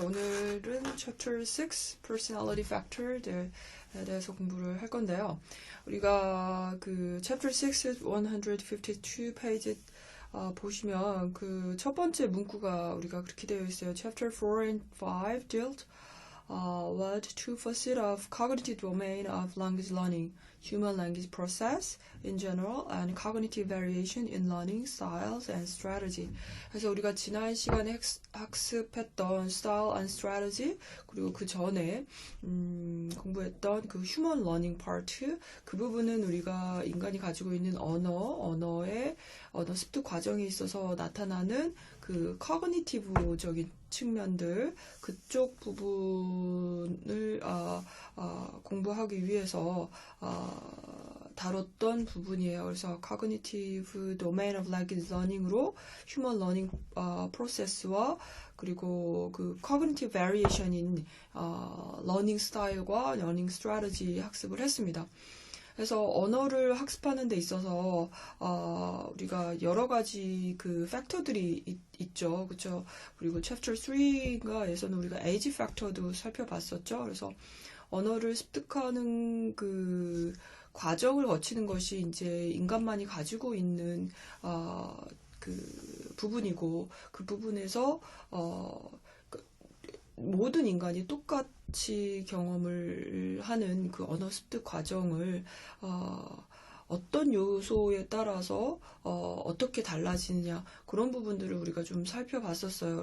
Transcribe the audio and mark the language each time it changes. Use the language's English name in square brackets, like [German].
[Korean] 오늘은 Chapter 6, Personality Factor에 대해서 공부를 할 건데요. 우리가 그 Chapter 6, 152 페이지 보시면 그 첫 번째 문구가 우리가 그렇게 되어 있어요. [English] Chapter 4 and 5 dealt with two facets of cognitive domain of language learning, human language process in general, and cognitive variation in learning styles and strategy. [Korean] 그래서 우리가 지난 시간에 학습했던 [English] style and strategy, [Korean] 그리고 그 전에 공부했던 그 [English] human learning part, [Korean] 그 부분은 우리가 인간이 가지고 있는 언어의 언어 습득 과정에 있어서 나타나는 그 커그니티브적인 측면들, 그쪽 부분을 공부하기 위해서 다뤘던 부분이에요. 그래서 [English] cognitive domain of language learning [Korean] 으로 [English] human learning process [Korean] 와 그리고 그 cognitive variation인 learning style과 learning strategy 학습을 했습니다. 그래서 언어를 학습하는 데 있어서 우리가 여러 가지 그 팩터들이 있죠. 그렇죠? 그리고 챕터 3가에서는 우리가 에이지 팩터도 살펴봤었죠. 그래서 언어를 습득하는 그 과정을 거치는 것이 이제 인간만이 가지고 있는 그 부분이고, 그 부분에서 모든 인간이 똑같이 경험을 하는 그 언어 습득 과정을 어떤 요소에 따라서 어떻게 달라지느냐, 그런 부분들을 우리가 좀 살펴봤었어요.